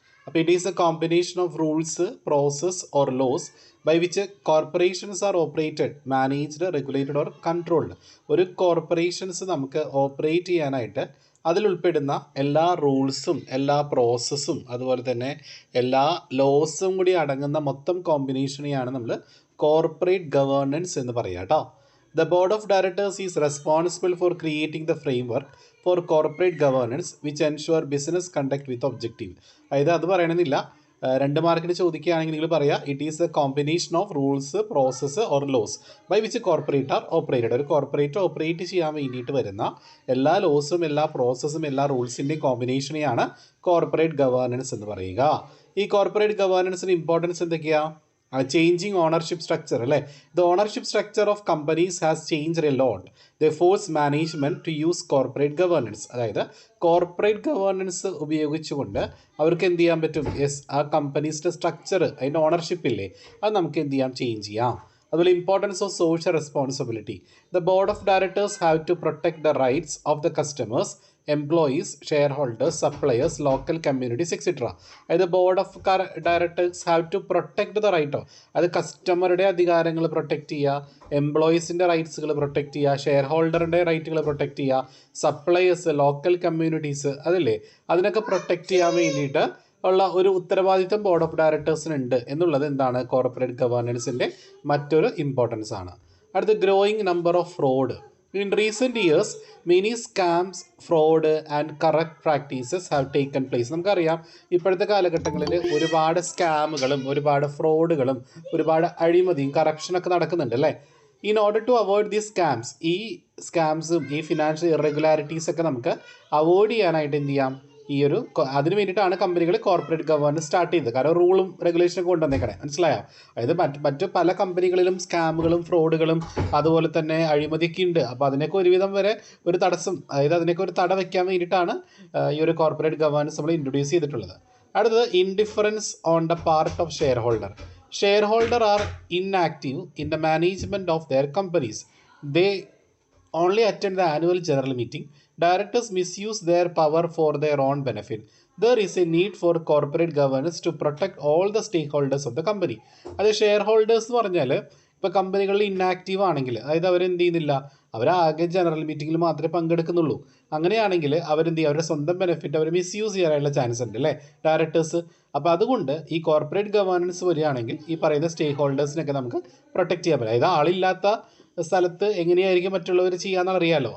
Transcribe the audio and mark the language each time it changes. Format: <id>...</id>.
<en>അപ്പോൾ it is a combination of rules, process or laws by which corporations are operated, managed, regulated or controlled.</en> <ml>ഒരു corporations നമുക്ക് operate ചെയ്യാനായിട്ട് അതിലുൾപ്പെടുന്ന എല്ലാ റൂൾസും എല്ലാ പ്രോസസ്സും അതുപോലെ തന്നെ എല്ലാ ലോസും കൂടി അടങ്ങുന്ന മൊത്തം കോമ്പിനേഷനെയാണ് നമ്മൾ കോർപ്പറേറ്റ് ഗവേണൻസ് എന്ന് പറയുക കേട്ടോ.</ml> <en>The board of directors is responsible for creating the framework for corporate governance which ensure business conduct with objective.</en> <ml>അതായത് അത് പറയണമെന്നില്ല, 2 മാർക്കിന് ചോദിക്കുകയാണെങ്കിൽ നിങ്ങൾ പറയുക</ml> <en>It is a combination of rules, process or laws by which corporate are operated.</en> <ml>ഒരു corporate operate ചെയ്യാൻ വേണ്ടിയിട്ട് വരുന്ന എല്ലാ ലോസും എല്ലാ പ്രോസസ്സും എല്ലാ റൂൾസിൻ്റെയും കോമ്പിനേഷനെയാണ് കോർപ്പറേറ്റ് ഗവേണൻസ് എന്ന് പറയുക. ഈ കോർപ്പറേറ്റ് ഗവേണൻസിന് ഇമ്പോർട്ടൻസ് എന്തൊക്കെയാണ്?</ml> <en>Changing ownership structure അല്ലേ. The ownership structure of companies has changed a lot. They force management to use corporate governance.</en> <ml>അതായത് കോർപ്പറേറ്റ് ഗവേണൻസ് ഉപയോഗിച്ചുകൊണ്ട് അവർക്ക് എന്ത് ചെയ്യാൻ പറ്റും? ആ കമ്പനീസിൻ്റെ സ്ട്രക്ചർ, അതിൻ്റെ ഓണർഷിപ്പ് ഇല്ലേ, അത് നമുക്ക് എന്ത് ചെയ്യാം? ചേഞ്ച് ചെയ്യാം.</ml> <en>അതുപോലെ importance of social responsibility. The board of directors have to protect the rights of the customers, employees, share holders, suppliers, local communities etcetera. അതായത് board of directors have to protect the right.</en> <ml>അത് കസ്റ്റമറുടെ അധികാരങ്ങൾ protect ചെയ്യുക, എംപ്ലോയീസിൻ്റെ റൈറ്റ്സുകൾ protect ചെയ്യുക, share ഹോൾഡറിൻ്റെ റൈറ്റുകൾ protect ചെയ്യുക, suppliers, local communities അതല്ലേ, അതിനൊക്കെ protect ചെയ്യാൻ വേണ്ടിയിട്ട് ഉള്ള ഒരു ഉത്തരവാദിത്തം ബോർഡ് ഓഫ് ഡയറക്ടേഴ്സിനുണ്ട് എന്നുള്ളത് എന്താണ്? കോർപ്പറേറ്റ് ഗവേണൻസിൻ്റെ മറ്റൊരു ഇമ്പോർട്ടൻസ് ആണ്.</ml> <en>അടുത്ത growing number of fraud. In recent years, many scams, fraud and corrupt practices have taken place.</en> <ml>നമുക്കറിയാം ഇപ്പോഴത്തെ കാലഘട്ടങ്ങളിൽ ഒരുപാട് സ്കാമുകളും ഒരുപാട് ഫ്രോഡുകളും ഒരുപാട് അഴിമതിയും കറപ്ഷനൊക്കെ നടക്കുന്നുണ്ട് അല്ലേ.</ml> <en>in order to avoid these scams,</en> <ml>ഈ സ്കാംസും ഈ ഫിനാൻഷ്യൽ ഇറഗുലാരിറ്റീസൊക്കെ നമുക്ക് അവോയ്ഡ് ചെയ്യാനായിട്ട് എന്ത് ചെയ്യാം? അതിന് വേണ്ടിയിട്ടാണ് കമ്പനികൾ കോർപ്പറേറ്റ് ഗവേണൻസ് സ്റ്റാർട്ട് ചെയ്തത്. കാരണം റൂളും റെഗുലേഷനൊക്കെ കൊണ്ടുവന്നേക്കണേ, മനസ്സിലായോ? അതായത് മറ്റ് പല കമ്പനികളിലും സ്കാമുകളും ഫ്രോഡുകളും അതുപോലെ തന്നെ അഴിമതിയൊക്കെ ഉണ്ട്. അപ്പോൾ അതിനൊക്കെ ഒരുവിധം വരെ ഒരു തടസ്സം, അതായത് അതിനൊക്കെ ഒരു തട വയ്ക്കാൻ വേണ്ടിയിട്ടാണ് ഈ ഒരു കോർപ്പറേറ്റ് ഗവേണൻസ് നമ്മൾ ഇൻട്രൊഡ്യൂസ് ചെയ്തിട്ടുള്ളത്.</ml> <en>അടുത്തത് indifference on the part of share holder. Share holder are inactive in the management of their companies. They only attend the annual general meeting. Directors misuse their power for their own benefit. There is a need for corporate governance to protect all the stakeholders of the company.</en> <ml>അത് share holders എന്ന് പറഞ്ഞാൽ ഇപ്പോൾ കമ്പനികളിൽ inactive ആണെങ്കിൽ, അതായത് അവരെന്ത് ചെയ്യുന്നില്ല, അവരാകെ general മീറ്റിങ്ങിൽ മാത്രമേ പങ്കെടുക്കുന്നുള്ളൂ. അങ്ങനെയാണെങ്കിൽ അവരെന്ത് ചെയ്യും? അവരുടെ സ്വന്തം ബെനിഫിറ്റ് അവർ മിസ്യൂസ് ചെയ്യാനുള്ള ചാൻസ് ഉണ്ട് അല്ലേ ഡയറക്ടേഴ്സ്. അപ്പോൾ അതുകൊണ്ട് ഈ കോർപ്പറേറ്റ് ഗവേണൻസ് വരികയാണെങ്കിൽ ഈ പറയുന്ന സ്റ്റേക്ക് ഹോൾഡേഴ്സിനൊക്കെ നമുക്ക് പ്രൊട്ടക്റ്റ് ചെയ്യാൻ പറ്റും. അതായത് ആളില്ലാത്ത സ്ഥലത്ത് എങ്ങനെയായിരിക്കും മറ്റുള്ളവർ ചെയ്യാമെന്ന് അറിയാമല്ലോ.</ml>